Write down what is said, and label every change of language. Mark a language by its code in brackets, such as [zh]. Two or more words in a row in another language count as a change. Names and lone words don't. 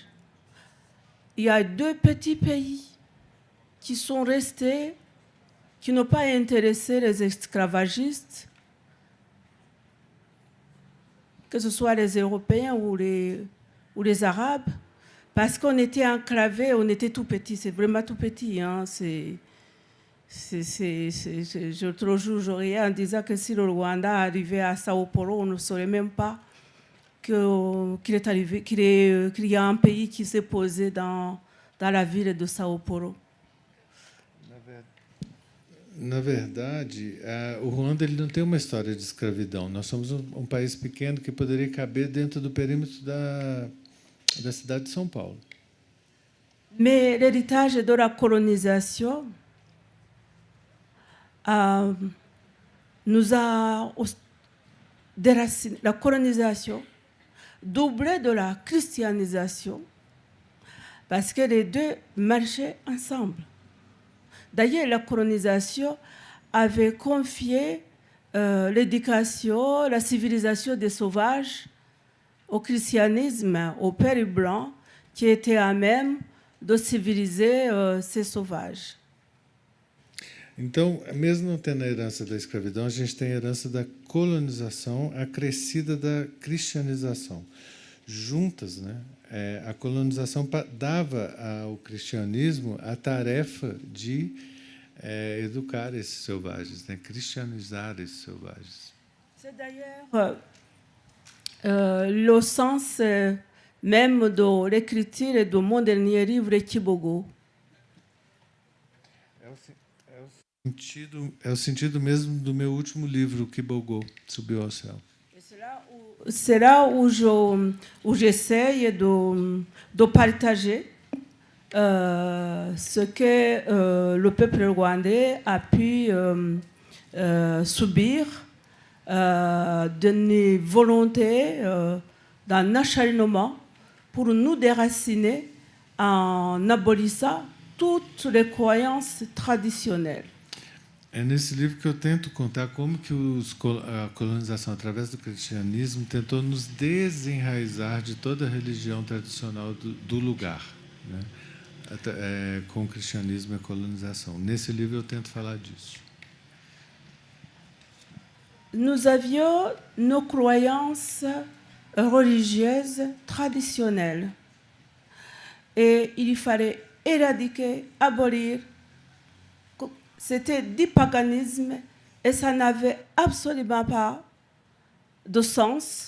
[fr] Il y a 2 petits pays qui sont restés, qui n'ont pas intéressé les esclavagistes, que ce soit les Européens ou les Arabes, parce qu'on était enclavés, on était tout petits, c'est vraiment tout petit. Hein, l'autre jour, je riais en disant que si le Rwanda arrivait à Sao Paulo, on ne saurait même pas qu'il y a un pays qui s'est posé dans la ville de Sao Paulo. [pt] Na verdade, o Ruanda ele não tem uma história de escravidão. Nós somos um país pequeno que poderia caber dentro do perímetro da cidade de São Paulo. [fr] Mais l'héritage de la colonisation nous a déraciné. La colonisation doublée de la christianisation, parce que les deux marchaient ensemble. D'ailleurs, la colonisation avait confié l'éducation, la civilisation des sauvages au christianisme, au Père blanc, qui était à même de civiliser ces sauvages. [pt] Então, mesmo não tendo a herança da escravidão, a gente tem a herança da colonização acrescida da cristianização. Juntas, né? A colonização dava ao cristianismo a tarefa de educar esses selvagens, né? Cristianizar esses selvagens. [fr] C'est d'ailleurs le sens même de l'écriture et de mon dernier livre, Kibogo. [pt] É o sentido mesmo do meu último livro, Kibogo, Subiu ao Céu. [fr] C'est là où j'essaye de partager ce que le peuple rwandais a pu subir d'une volonté, d'un acharnement pour nous déraciner en abolissant toutes les croyances traditionnelles. [pt] É nesse livro que eu tento contar como que a colonização, através do cristianismo, tentou nos desenraizar de toda a religião tradicional do lugar, né? Com o cristianismo e a colonização. Nesse livro eu tento falar disso. [fr] Nous avions nos croyances religieuses traditionnelles et il fallait éradiquer, abolir. C'était du paganisme et ça n'avait absolument pas de sens.